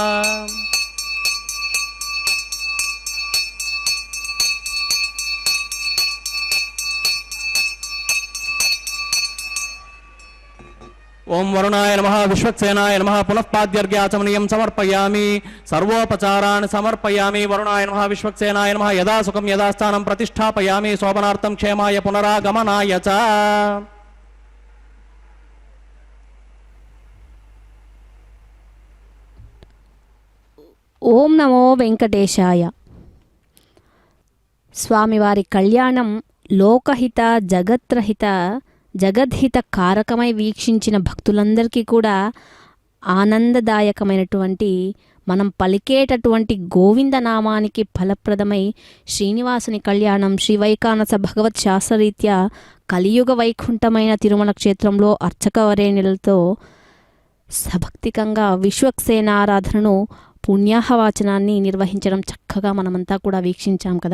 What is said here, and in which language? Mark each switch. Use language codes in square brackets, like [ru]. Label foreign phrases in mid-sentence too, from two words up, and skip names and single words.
[sa] ओं वरुणाय नमः विश्वक्सेनाय नमः पुनः पाद्यर्घ्याचमनीयं समर्पयामि सर्वोपचारान् समर्पयामि. वरुणाय नमः विश्वक्सेनाय नमः यदा सुखं यदा स्थानं प्रतिष्ठापयामि शोभनार्थं क्षेमाय पुनरागमनाय च. ओं नमो वेंकटेशाय. [te] స్వామివారి కళ్యాణం లోకహిత జగత్రహిత జగద్హిత కారకమై వీక్షించిన భక్తులందరికీ కూడా ఆనందదాయకమైనటువంటి మనం పలికేటటువంటి గోవిందనామానికి ఫలప్రదమై శ్రీనివాసుని కళ్యాణం శ్రీ వైకానస భగవత్ శాస్త్రరీత్యా కలియుగ వైకుంఠమైన తిరుమల క్షేత్రంలో అర్చకవరేణ్యులతో సభక్తికంగా విశ్వక్సేనారాధనను పుణ్యాహవాచనాన్ని నిర్వహించడం చక్కగా మనమంతా కూడా వీక్షించాం కదా.